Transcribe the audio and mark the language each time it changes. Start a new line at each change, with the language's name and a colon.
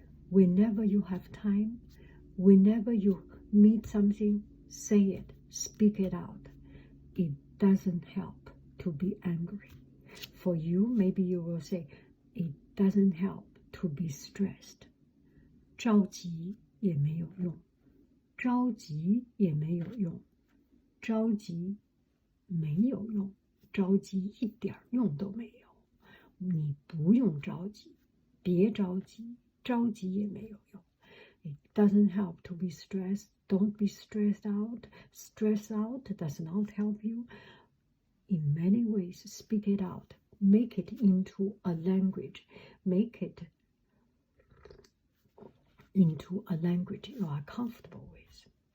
English: Whenever you have time, whenever you meet something, say it, speak it out. It doesn't help to be angry. For you, maybe you will say, it doesn't help to be stressed.
Chinese: 着急也没有用，着急也没有用，着急没有用，着急一点用都没有。你不用着急，别着急，着急也没有用。
English: It doesn't help to be stressed. Don't be stressed out. Stress out does not help you. In many ways, speak it out. Make it into a language. Make it into a language you are comfortable with.